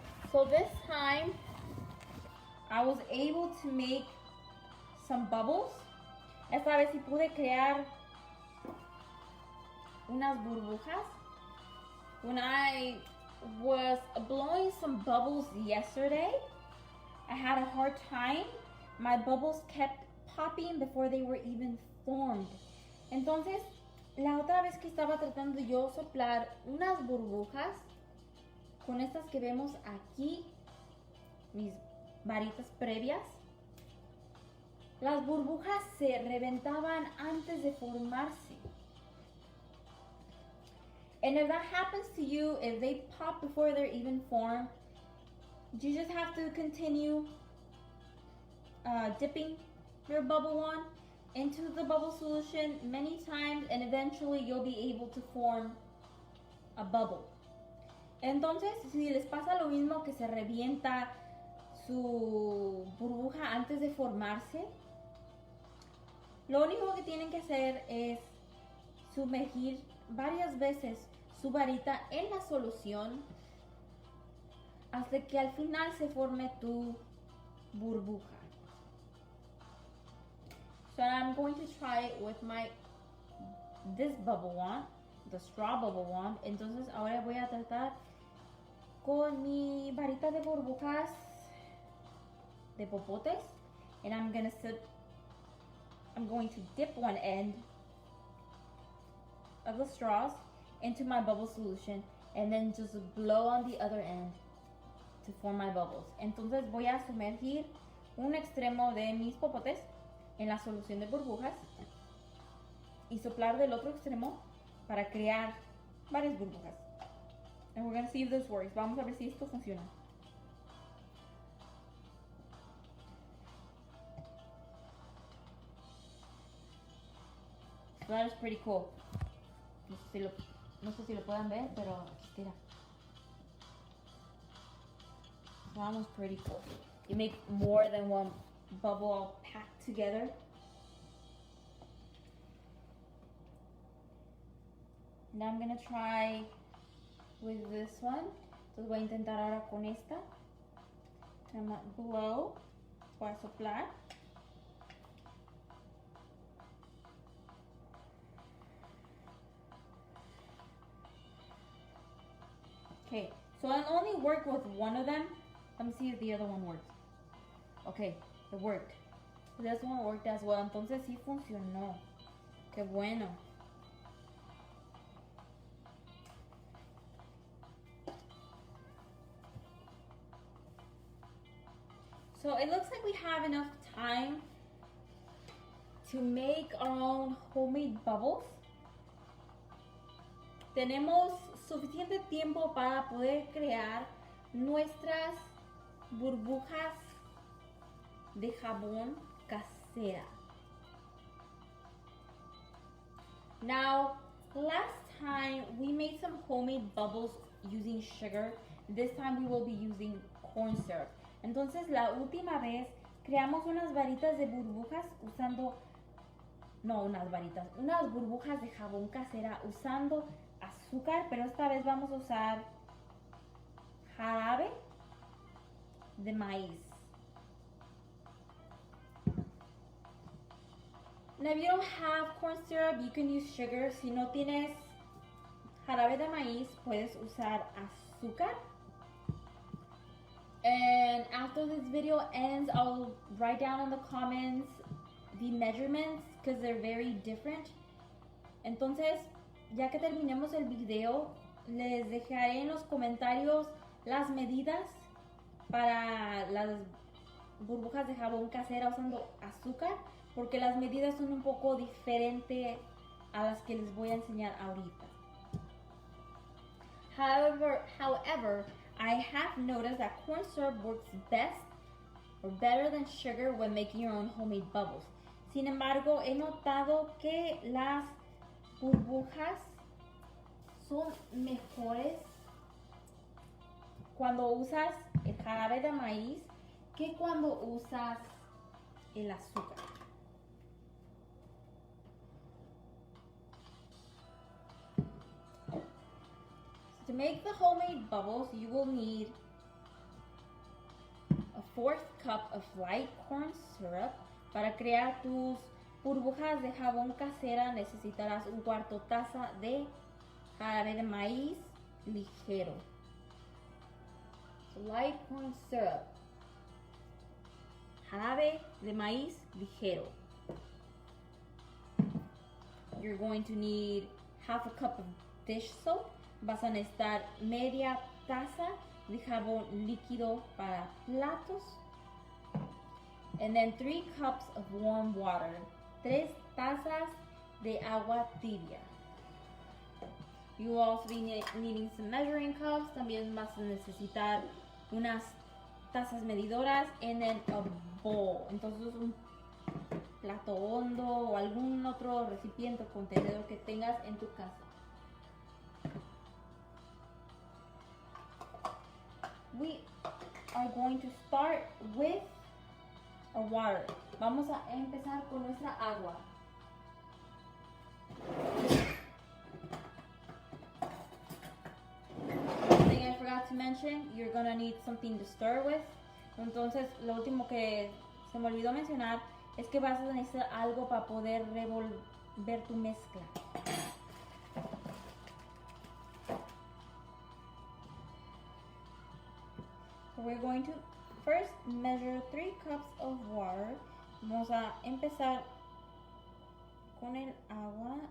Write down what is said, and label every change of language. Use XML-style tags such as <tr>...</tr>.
<en>So this time, I was able to make some bubbles.</en> <es>Esta vez sí pude crear unas burbujas.</es> <en>When I was blowing some bubbles yesterday, I had a hard time. My bubbles kept popping before they were even formed.</en> <es>Entonces, la otra vez que estaba tratando yo soplar unas burbujas, con estas que vemos aquí, mis varitas previas, las burbujas se reventaban antes de formarse.</es> <en>And if that happens to you, if they pop before they're even formed, you just have to continue dipping your bubble wand into the bubble solution many times, and eventually you'll be able to form a bubble.</en> <es>Entonces, si les pasa lo mismo, que se revienta su burbuja antes de formarse, lo único que tienen que hacer es sumergir varias veces su varita en la solución hasta que al final se forme tu burbuja.</es> <en>So I'm going to try it with this bubble wand, the straw bubble wand.</en> <es>Entonces ahora voy a tratar con mi varita de burbujas de popotes,</es> <en>and I'm going to dip one end of the straws into my bubble solution and then just blow on the other end to form my bubbles.</en> <es>Entonces voy a sumergir un extremo de mis popotes en la solución de burbujas y soplar del otro extremo para crear varias burbujas.</es> <en>And we're going to see if this works.</en> <es>Vamos a ver si esto funciona.</es> <en>So that is pretty cool.</en> <es>No sé si lo pueden ver, pero mira.</es> <en>That was pretty cool. You make more than one bubble all packed together. Now I'm gonna try with this one.</en> <es>Entonces voy a intentar ahora con esta.</es> <en>I'm gonna blow.</en> <es>Voy a soplar.</es> <en>Okay, so I only work with one of them. Let me see if the other one works. Okay, it worked. This one worked as well.</en> <es>Entonces sí funcionó. Qué bueno.</es> <en>So it looks like we have enough time to make our own homemade bubbles.</en> <es>Tenemos suficiente tiempo para poder crear nuestras burbujas de jabón casera.</es> <en>Now, last time we made some homemade bubbles using sugar. This time we will be using corn syrup.</en> <es>Entonces, la última vez creamos unas varitas de burbujas usando, unas burbujas de jabón casera usando azúcar, pero esta vez vamos a usar jarabe de maíz.</es> <en>Now, if you don't have corn syrup, you can use sugar.</en> <es>Si no tienes jarabe de maíz, puedes usar azúcar.</es> <en>And after this video ends, I'll write down in the comments the measurements because they're very different.</en> <es>Entonces, ya que terminemos el video, les dejaré en los comentarios las medidas para las burbujas de jabón casera usando azúcar, porque las medidas son un poco diferentes a las que les voy a enseñar ahorita.</es> <en>However, I have noticed that corn syrup works best or better than sugar when making your own homemade bubbles.</en> <es>Sin embargo, he notado que las burbujas son mejores cuando usas el jarabe de maíz que cuando usas el azúcar.</es> <en>To make the homemade bubbles, you will need a 1/4 cup of light corn syrup,</en> <es>Para crear tus burbujas de jabón casera necesitarás un cuarto taza de jarabe de maíz ligero.</es> <en>Light corn syrup.</en> <es>Jarabe de maíz ligero.</es> <en>You're going to need half a cup of dish soap.</en> <es>Vas a necesitar media taza de jabón líquido para platos.</es> <en>And then 3 cups of warm water.</en> <es>3 tazas de agua tibia.</es> <en>You will also be needing some measuring cups.</en> <es>También vas a necesitar unas tazas medidoras</es> <en>and then a bowl.</en> <es>Entonces un plato hondo o algún otro recipiente o contenedor que tengas en tu casa.</es> <en>We are going to start with our water.</en> <es>Vamos a empezar con nuestra agua.</es> <en>One thing I forgot to mention, you're gonna need something to stir with.</en> <es>Entonces, lo último que se me olvidó mencionar es que vas a necesitar algo para poder revolver tu mezcla.</es> <en>So we're going to first measure 3 cups of water.</en> <es>Vamos a empezar con el agua.</es>